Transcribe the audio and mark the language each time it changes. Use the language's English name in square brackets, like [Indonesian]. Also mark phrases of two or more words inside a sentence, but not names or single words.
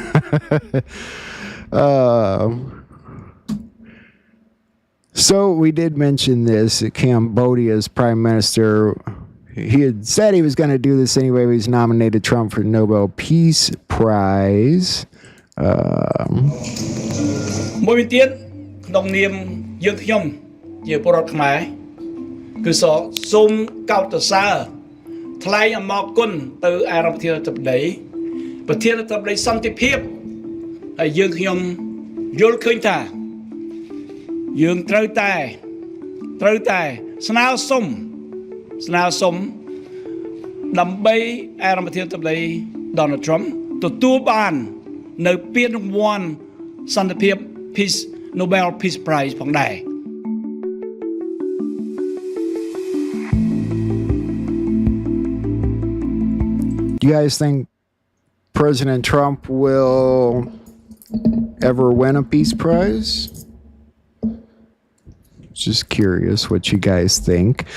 [English] So we did mention this. Cambodia's prime minister, he had said he was going to do this anyway. He's nominated Trump for the Nobel Peace Prize. [Khmer] មួយវិញទៀតក្នុងនាមយើងខ្ញុំជាពលរដ្ឋខ្មែរគឺសូមកោតសរថ្លែងអំណរគុណទៅអារដ្ឋាភិបាលប្រធានាធិបតីសន្តិភាពហើយយើងខ្ញុំយល់ឃើញថាយើងត្រូវតែស្នើសុំ ដើម្បីអារដ្ឋាភិបាល Donald Trump ទទួលបាននៅពានរង្វាន់សន្តិភាព [English] Peace Nobel Peace Prize [Khmer] ផងដែរ [English] Do you guys think President Trump will ever win a peace prize? Just curious what you guys think.